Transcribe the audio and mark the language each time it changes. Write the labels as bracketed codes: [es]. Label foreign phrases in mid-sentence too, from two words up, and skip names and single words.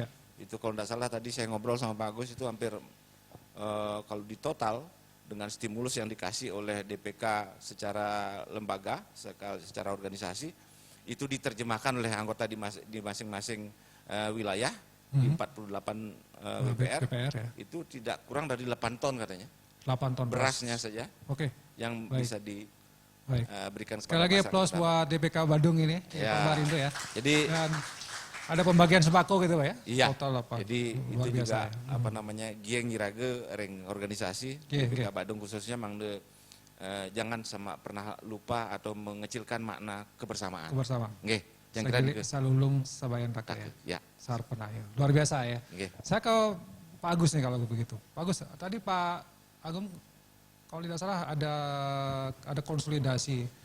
[id] Itu kalau tidak salah tadi saya ngobrol sama Pak Agus itu hampir kalau di total dengan stimulus yang dikasih oleh DPK secara lembaga, secara organisasi, itu diterjemahkan oleh anggota di masing-masing wilayah, di 48 BPR, ya. Itu tidak kurang dari 8 ton katanya. 8 ton berasnya saja yang bisa diberikan sekali lagi aplaus buat DPK Badung ini, ya. Pak Marindo ya. Jadi dan ada pembagian sembako gitu Pak ya? Iya, total apa? Jadi itu juga [ban] gieng irage ring [id] organisasi DPK Badung khususnya mangde jangan pernah lupa atau mengecilkan makna kebersamaan. Nggih, yang kira [ban] salulung sabayan pakai [id] ya. Sar penayo. Luar biasa ya. Nggih. Saya ke Pak Agus nih kalau begitu. Pak Agus, tadi Pak Agung kalau tidak salah ada konsolidasi.